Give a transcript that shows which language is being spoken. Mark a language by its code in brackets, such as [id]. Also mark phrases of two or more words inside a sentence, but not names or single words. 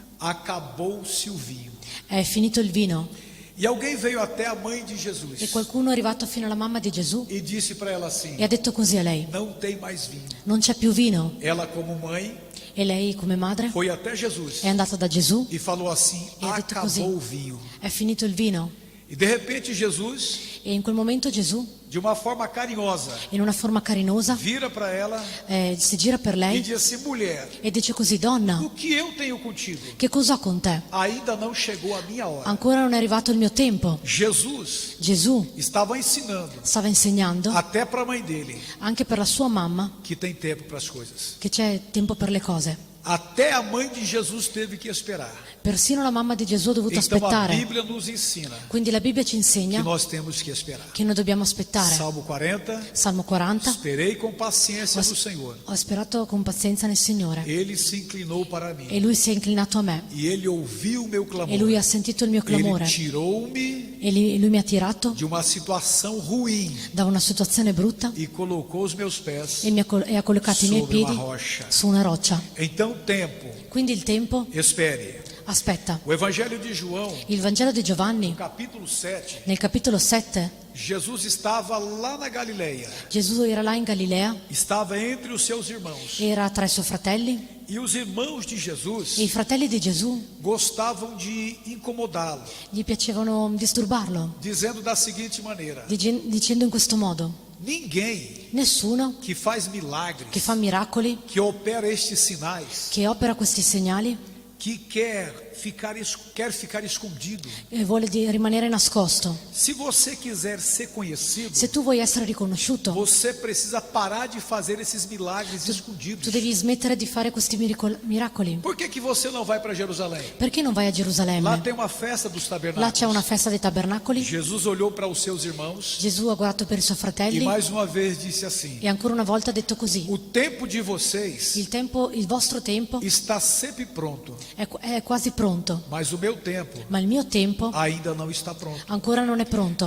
[pt] acabou-se o vinho. [it] è finito il vino [pt] E alguém veio até a mãe de E Jesus [it] qualcuno è arrivato fino alla mamma di Gesù [pt] e disse para ela assim: [it] e ha detto così a lei: [pt] não tem mais vinho. [it] non c'è più vino. [pt] Ela, como mãe, [it] E lei, come madre, [pt] foi até Jesus [it] è andata da Gesù [pt] e falou assim: [it] e ha detto così: [pt] acabou o vinho. [it] è finito il vino. [pt] E de repente Jesus, [it] E in quel momento Gesù, [pt] de uma forma carinhosa, [it] in una forma carinosa, [pt] vira para ela [it] si gira per e lei [pt] diz assim: mulher, [it] e dice così: donna, [pt] o que eu tenho contigo? [it] che cosa ho con te? [pt] Ainda não chegou a minha hora. [it] Ancora non è arrivato il mio tempo. [pt] Jesus [it] Gesù [pt] estava ensinando [it] stava insegnando [pt] até para a mãe dele [it] anche per la sua mamma [pt] que tem tempo para as coisas. [it] che c'è tempo per le cose. [pt] Até a mãe de Jesus teve que esperar. [it] Persino la mamma di Gesù ha dovuto [pt] Então a [it] aspettare. [pt] Bíblia nos ensina [it] Quindi la Bibbia ci [pt] que [it] insegna [pt] nós temos que esperar. [it] che noi dobbiamo aspettare. [pt] Salmo 40. [it] Salmo 40. [pt] Esperei com paciência no Senhor. [it] Ho sperato con pazienza nel Signore [pt] Ele se inclinou para mim [it] e Lui si è inclinato a me [pt] e ele ouviu o meu clamor. [it] e Lui ha sentito il mio [pt] Ele [it] clamore [pt] tirou-me [it] e Lui mi ha tirato [pt] de uma situação ruim [it] da una situazione brutta [pt] e colocou os meus pés [it] e ha collocato i miei [pt] sobre uma [it] piedi [pt] rocha. [it] su una roccia. [pt] Então, tempo, [it] Quindi il tempo, [pt] espere. [it] aspetta. [pt] O Evangelho de João, [it] Il Vangelo di Giovanni, [pt] capítulo 7, [it] nel capitolo 7, [pt] Jesus estava lá na Galileia, [it] Gesù era là in Galilea, [pt] estava entre os seus irmãos. [it] era tra i suoi fratelli [pt] E os irmãos de [it] e i [pt] Jesus [it] fratelli di Gesù [pt] gostavam de incomodá-lo, [it] gli piacevano disturbarlo, [pt] dizendo da seguinte maneira: [it] dicendo in questo modo: [pt] ninguém [it] nessuno [pt] que faz milagres, [it] che fa miracoli, [pt] que opera estes sinais, [it] che opera questi segnali, [pt] que quer ficar escondido. [it] e vuole rimanere nascosto. [pt] Se você quiser ser conhecido, [it] Se tu vuoi essere riconosciuto, [pt] você precisa parar de fazer esses milagres [it] tu [pt] escondidos. [it] devi smettere di fare questi miracoli. [pt] Por que você não vai para Jerusalém? [it] Perché non vai a [pt] Lá [it] Gerusalemme? [pt] tem uma festa dos [it] Là c'è [pt] tabernáculos. [it] una festa dei tabernacoli. [pt] Jesus olhou para os seus irmãos [it] Gesù ha guardato per i suoi [pt] e [it] fratelli [pt] mais uma vez disse assim: [it] e ancora una volta ha detto così: [pt] o tempo de vocês [it] il vostro tempo [pt] está sempre pronto, [it] è quasi pronto, [pt] mas o meu tempo [it] ma il mio tempo [pt] ainda não está pronto. [it] ancora non è pronto.